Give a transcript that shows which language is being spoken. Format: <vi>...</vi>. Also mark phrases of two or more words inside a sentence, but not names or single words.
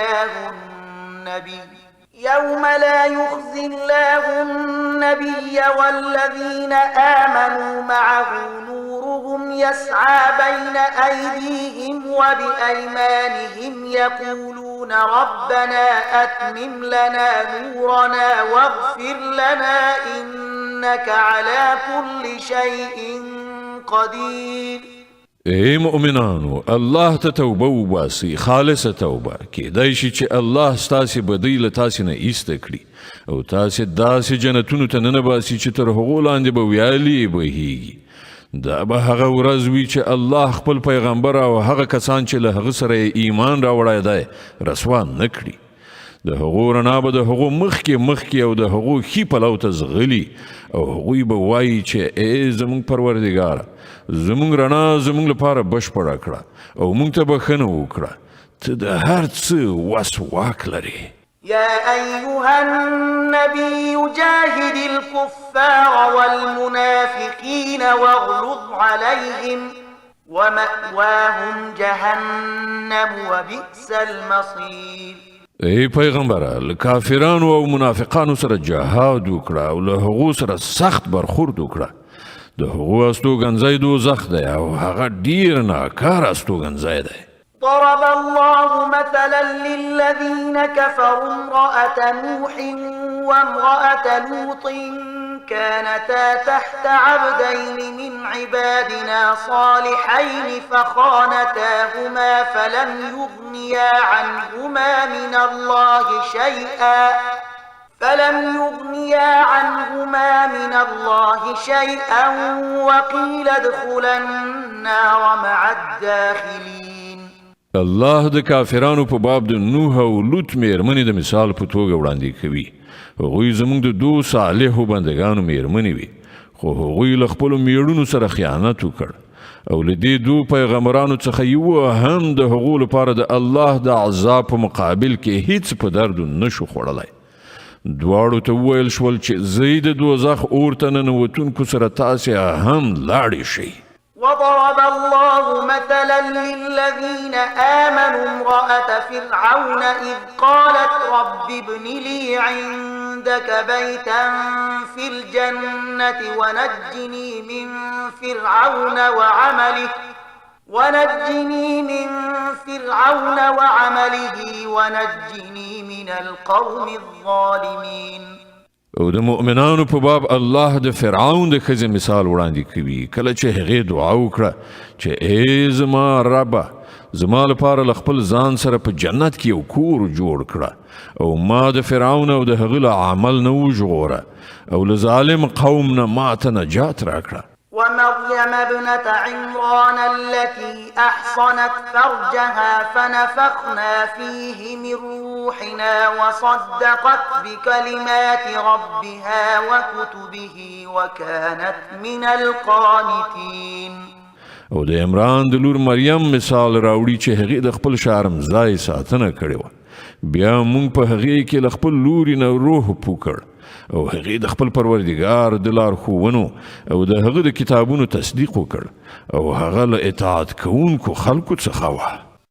<ar>الله النبي والذين آمنوا معه نورهم يسعى بين أيديهم وبأيمانهم يقولون ربنا أتمم لنا نورنا واغفر لنا إنك على كل شيء قدير</ar> <ps>ای مؤمنانو الله ته توبه وباسئ خالصه توبه کیدای شي چې الله ستاسې بدۍ له تاسې نه ایسته کړي او تاسې داسې جنتونو ته ننباسي چې تر هغو لاندې به ویالې بهیږي دا به هغه ورځ وي چې الله خپل پیغمبر او هغه کسان چې له هغه سره ایمان راوړی دی رسوا نه کړي د هغو رڼا به د هغو مخکې او د هغو ښي پلو ته ځغلي او هغوی به وایي چې ای زموږ پروردګاره زموږ رڼا زموږ لپاره بشپړه کړه او موږ ته بښنه وکړه ته د هر څه وس واک لرې</ps> <ar>يا أيها النبي جاهد الكفار والمنافقين واغلظ عليهم ومأواهم جهنم وبئس المصير</ar> <ps>ای پیغمبره له کافرانو او منافقانو سره جهاد وکړه او له هغو سره سخت برخورد وکړه د هغو استوګنځی دوزخ دی او هغه ډیر ناکاره استوګنځی دی</ps> <ar>ضرب الله مثلا للذين كفروا امرأة نوح وامرأة لوط كانتا تحت عبدين من عبادنا صالحين فخانتاهما فلم يغنيا عنهما من الله شيئا وقيل ادخلا النار مع الداخلين</ar> <ps>الله د کافرانو په باب د نوح او لوط میرمنې د مثال په توګه وړاندې کوي هغوی زموږ د دو صالحو بندګانو میرمنې وي خو هغوی له خپلو میړونو سره خیانت وکړ او له دې دو پیغمبرانو څخه یو هم د هغو لپاره د الله د عذاب په مقابل کې هیڅ په درد نشو خوړلی دواړو ته وویل شول چې زه د دوزخ اور ته ننوتونکو سره تاسې هم لاړې شئ</ps> <ar>وضرب الله مثلا للذين آمنوا امرأة فرعون إذ قالت رب ابن لي عندك بيتا في الجنة ونجني من فرعون وعمله ونجني من القوم الظالمين</ar> <ps>او د مؤمنانو په باب الله د فرعون د ښځې مثال وړاندې کوي کله چې هغې دعا وکړه چې ای زما ربه زما لپاره له خپل ځان سره په جنت کې یو کور جوړ کړه او ما د فرعون او د هغه له عمل نه وژغوره او له ظالم قوم نه ما ته نجات راکړه</ps> <ar>ومريم ابنة عمران التي أحصنت فرجها فنفخنا فيه من روحنا وصدقت بكلمات ربها وكتبه وكانت من القانتين</ar> <ps>او د عمران د لور مریم مثال راوړي چې هغې د خپل شرمځای ساتنه کړې وه بیا موږ په هغې کې له خپل لوري نه روح پوکړ او هغې د خپل پروردګار د لارښوونو او د هغه د کتابونو تصدیق وکړ او هغه له اطاعت کوونکو خلکو څخه وه</ps>